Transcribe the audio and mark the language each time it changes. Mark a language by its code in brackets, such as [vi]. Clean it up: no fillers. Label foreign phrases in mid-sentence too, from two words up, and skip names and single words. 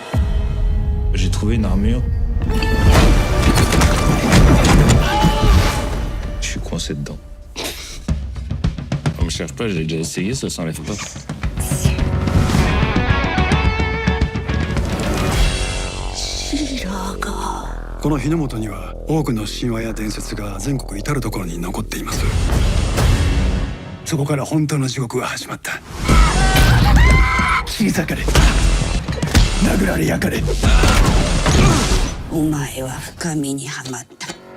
[fr] J'ai trouvé une armure. Je suis coincé dedans. On me cherche pas, j'ai déjà essayé, ça s'enlève pas. Shiraka. [ja] この日の本には多くの神話や伝説が全国至る所に残っています。そこから本当の地獄が始まった。切り裂かれ、殴られ焼かれ。お前は深みにはまった。